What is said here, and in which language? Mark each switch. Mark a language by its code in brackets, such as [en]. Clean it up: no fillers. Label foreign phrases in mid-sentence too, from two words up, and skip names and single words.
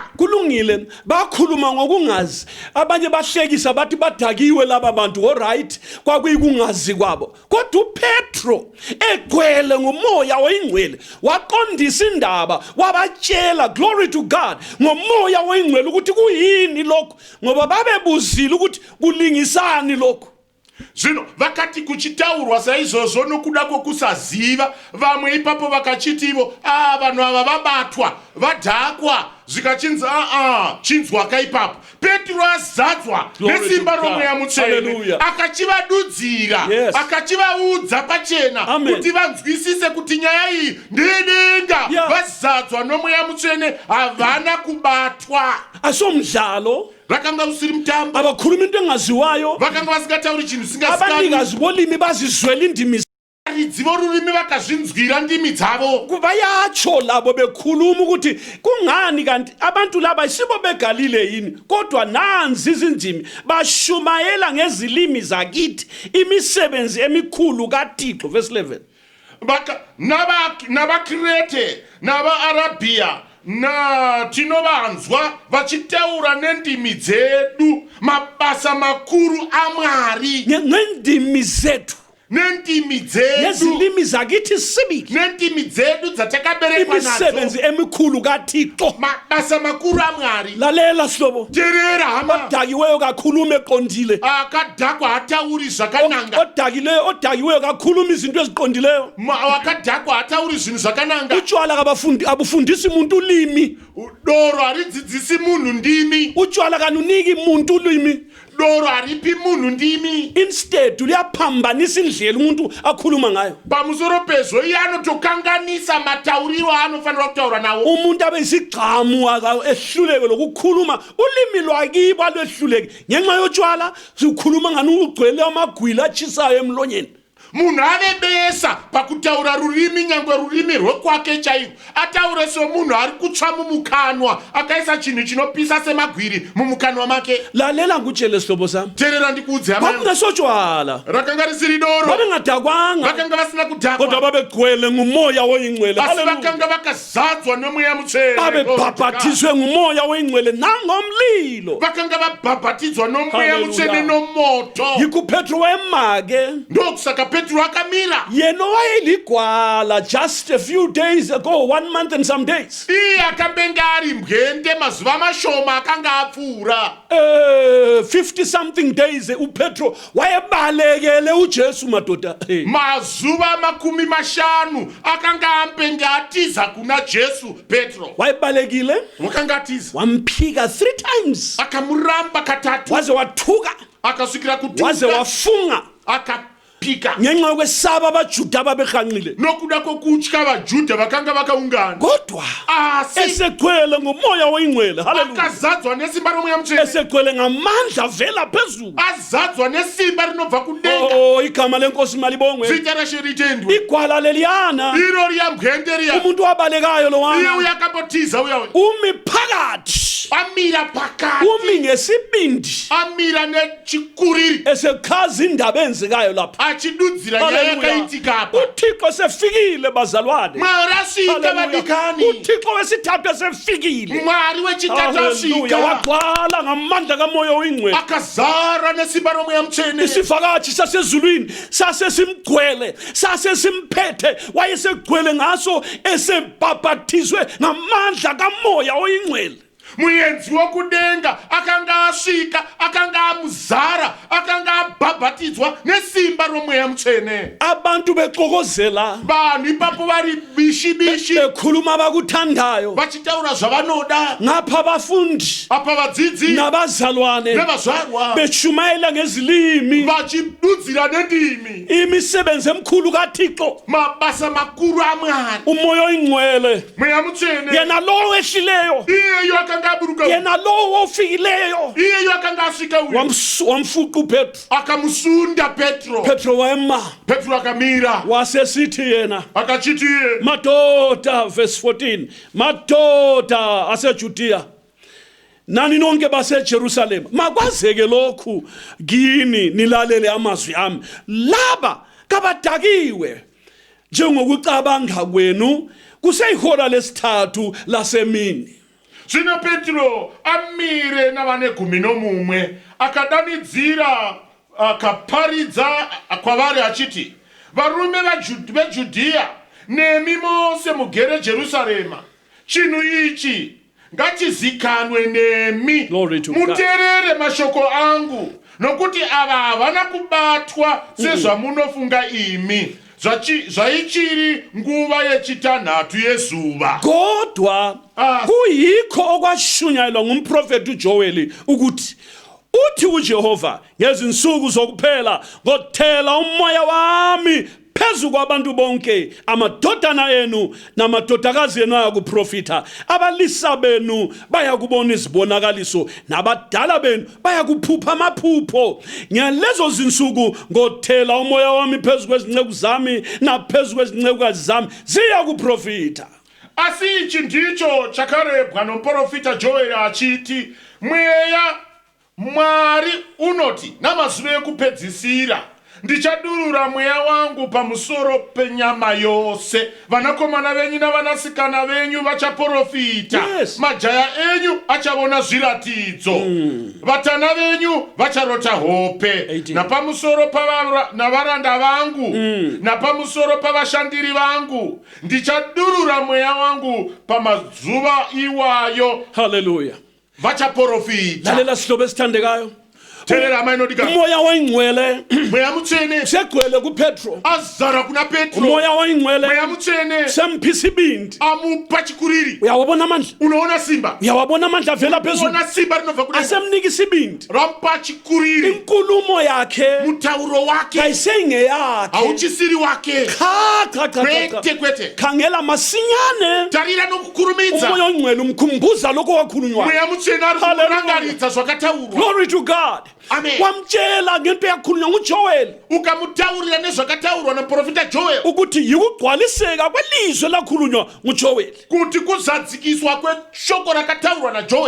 [nd] Kulungile bakhuluma ngokungazi, abanye bahlekisa bathi badakiwe laba bantu. Alright, kwakuyikungazi kwabo, kodwa uPetro egcwele ngomoya oNgcwele waqondisa indaba, wabatshela [en] glory to God [nd] ngomoya oNgcwele ukuthi kuyini lokho, ngoba babebuzile ukuthi kulingisani lokho. [sn] Zvino vakati kuchitaurwa saizvozvo nokuda kwokusaziva, vamwe ipapo vakachitivo vanhu ava vabatwa vadhakwa zvikachinzi chinzwaka ipapo. Petro azadzwa nesimba romweya mutsvene akachivadudzira, akachivaudza pachena kuti vanzwisise kuti nyaya iyi ndedenga. Vazadzwa nomweya mutsvene havana kubatwa. [nd] Asomdlalo [sn] Vakanga usiri mutambo, [nd] abakhuluma into engaziwayo, [sn] vakanga vasingatauri chinhu singazikanwi. [nd] abanikazi bolimi bazizwela indimi [sn] Dzivo rurimi vakazvinzwira ndimi dzavo. [nd] kubayatsho labo bekhuluma ukuthi kungani kanti abantu laba isibo beGalile yini, kodwa nanzi izindimi bashumayela ngezilimi zakithi imisebenzi emikhulu kaThixo. [en] Verse 11. [sn] NabaKrete navaArabhiya na tinovanzwa vachitaura nendimi dzedu mabasa makuru aMwari. [nd] Ngendimi zethu [sn] nentimi dzedu [nd] nezilimi zakithi sibili [sn] nentimi dzedu dzatakaberekwa nadzo [nd] imisebenzi emikhulu kaThixo. [sn] mabasa makuru aMwari. [nd] Lalela sihlobo, [sn] Terera hama [nd] odakiweyo kakhuluma eqondile, [sn] akadhakwa hatauri zvakananga, [nd] odakiweyo kakhuluma izinto eziqondileyo. [sn] wakadhakwa hatauri zvinhu zvakananga. [nd] Utshwala abufundisi umuntu ulimi, [sn] doro haridzidzisi munhu ndimi, [nd] utshwala kanuniki umuntu ulimi, [sn] doro haripi munhu ndimi. [nd] instead luyaphambanisa indlela umuntu akhuluma ngayo. [sn] Pamusoro pezvo iye anotokanganisa matauriro aanofanira kutaura nawo. [nd] Umuntu abe isigcamu ehluleke lokukhuluma ulimi lwakibo alwehluleke ngenxa yotshwala. Sikhuluma ngani ugcwele amagwila achisayo emlonyeni. [sn] Munhu ave besa pakutaura rurimi, nyangwe rurimi rwekwake chaiko. Ataure semunhu ari kutsva mumukanwa, akaisa chinhu chinopisa semagwiri mumukanwa make. [nd] Lalela ngutshele sihlobo sami, [sn] Terera ndikuudze hama yangu. [nd] kwakungasotshwala, [sn] Rakanga risiri doro, [nd] babengadakwanga, [sn] vakanga vasina kudhakwa, [nd] kodwa babegcwele ngumoya oyingcwele. [sn] asi Haleluya. vakanga vakazadzwa nomweya mutsvene. [nd] Babebhabhatizwe ngumoya oyingcwele nangomlilo. [sn] Vakanga vabhabhatidzwa nomweya Haleluya. mutsvene nomoto. [nd] Yikho Petro wayemake, [sn] Ndokusaka Petro akamira. [nd] yena wayeligwala [en] just a few days ago, [nd] 1 [en] month and some days. [sn] Iye akambenga ari mbwende mazuva mashoma akanga apfuura. [nd] 50 something days uPetro wayebalekele uJesu madoda. [sn] Mazuva makumi mashanu akanga ambenga atiza kuna Jesu Petro. [nd] Wayebalekile, [sn] Wakanga atiza. [nd] wamphika 3 times, [sn] Akamuramba katatu. [nd] waze wathuka, [sn] Akasukira [nd] waze [sn] kutuka. [nd] wafunga [sn] Akapika. [nd] ngenxa yokwesaba abaJuda babehanqile. [sn] Nokuda kokutya vaJudha vakanga vakaungana. [nd] Kodwa [sn] Asi [nd] esegcwele ngomoya oyingcwele. Haleluya. [sn] akazadzwa nesimba romweya mutsvene. [nd] Esegcwele ngamandla vela phezulu. [sn] Azadzwa nesimba rinobva kudenga. [nd] Igama lenkosi malibongwe. [sn] Zita raShe ritendwe. [nd] Igwala leliyana, [sn] Iro riya mbwende riya. [nd] umuntu wabalekayo lo [sn] Iye wana uya akambotiza uyawe. [nd] umi phakathi, [sn] Amira pakati. [nd] umi ngesibindi, [sn] Amira nechikuriri. [nd] esekhaza indaba enzekayo lapha. [sn] Achidudzira nyaya Haleluya. yakaitika apa. [nd] uThixo sefikile bazalwane. [sn] Mwari asvika Haleluya. vadikani. [nd] uThixo wesithathu sefikile. [sn] Mwari wechitatu Haleluya. asvika. [nd] Wagcwala ngamandla kamoya oyingcwele. [sn] Akazara nesimba romweya mutsvene. [nd] Isivakathi sasezulwini sasesimgcwele, sasesimphethe, wayesegcwele ngaso, esebhabhathizwe ngamandla kamoya oyingcwele. [sn] Muenzi wokudenga akanga asvika, akanga amuzara, akanga abhabhatidzwa nesimba romweya mutsvene. [nd] Abantu bexokozela, [sn] Vanhu ipapo vari bishi-bishi [nd] bekhuluma abakuthandayo, [sn] vachitaura zvavanoda. [nd] ngapha abafundi [sn] Apa vadzidzi [nd] nabazalwane [sn] nevazvarwa [nd] beshumayela ngezilimi. [sn] vachidudzira nendimi. [nd] Imisebenzi emkhulu kaThixo, [sn] Mabasa makuru aMwari. [nd] umoya oyingcwele, [sn] Mweya mutsvene [nd] yena lo wehlileyo, [sn] iyeyo akanga aburuka. [nd] yena lo ofikileyo, [sn] Iyeyo akanga asvika uyu. [nd] wamfuqa uPetro. [sn] Akamusunda Petro. [nd] Petro wema, [sn] Petro akamira [nd] wasesithi yena, [sn] akachiti iye, [nd] madoda, verse 14, madoda aseJudiya nani nonke baseJerusalem, makwazeke lokhu kini, nilalele amazwi ami. Laba kabadakiwe njengokucabanga kwenu kuseyihora lesithathu lasemini. [sn] zvino Petro amire navane 11 akadanidzira akaparidza kwavari achiti, varume veJudhiya nemi mose mugere Jerusarema, chinhu ichi ngachizikanwe nemi. [en] Glory to God. [sn] Muteerere mashoko angu, nokuti ava havana kubatwa sezvamunofunga imi, zvaichiri nguva yechitanhatu yezuva. [nd] Kodwa kuyikho okwashunyayelwa ngumprofeti uJoeli ukuthi uthi uJehova, ngezinsuku zokuphela ngothela umoya wami phezu kwabantu bonke, amadodana enu namadodakazi enu ayakuprofitha, abalisa benu bayakubona izibonakaliso, nabadala benu bayakuphupha amaphupho. Ngalezo zinsuku ngothela umoya wami phezu kwezinceku zami naphezu kwezincekukazi zami, ziyakuprofitha. [sn] Asi ichi ndicho chakarebwa nomuprofita Joeli achiti, mweya Mwari unoti namazuva ekupedzisira ndichadurura mweya wangu pamusoro penyama yose. Vanakomana venyu navanasikana venyu vachaprofita. [en] Yes. [sn] Majaya enyu achavona zviratidzo. Vatana venyu vacharota hope. 18. Napamusoro navaranda vangu, napamusoro pavashandiri vangu, ndichadurura mweya wangu pamazuva iwayo. Hallelujah. Vachaprofita. [nd] Lalela sihlobo esithandekayo. [sn] Telela mainodika. [nd] Umoya oyingcwele [sn] Mweya mutsvene [nd] segcwele kuPetro. [sn] azara kuna Petro. [nd] Umoya oyingcwele [sn] Mweya mutsvene [nd] semphisa ibindi. [sn] amupa chikuriri. [nd] Uyawabona amandla? [sn] Unoona simba. [nd] Uyawabona amandla avela phezulu. [sn] Unoona simba rinobva kudenga. [nd] Asemnika isibindi. [sn] Rampa chikuriri. [nd] Inkulumo yakhe [sn] Mutauro wake [nd] kayisengeyakhe. [sn] hauchisiri wake. [nd] Cha. [sn] Kwete. [nd] Khangela masinyane. [sn] Tarira nokukurumidza. [nd] Umoya oyingcwele umkhumbuza lokho wakhulunywa. [sn] Mweya mutsvene ari kurangaridza zvakataurwa. [en] Glory to God. Amen. [nd] Wamtshela ngento yakhulunywa nguJoel [sn] Ukamutaurira nezvakataurwa naprofita Joel. [nd] ukuthi yikugcwaliseka kwelizwe lakhulunywa nguJoel [sn] Kuti kuzadzikiswa kweshoko rakataurwa naJoel.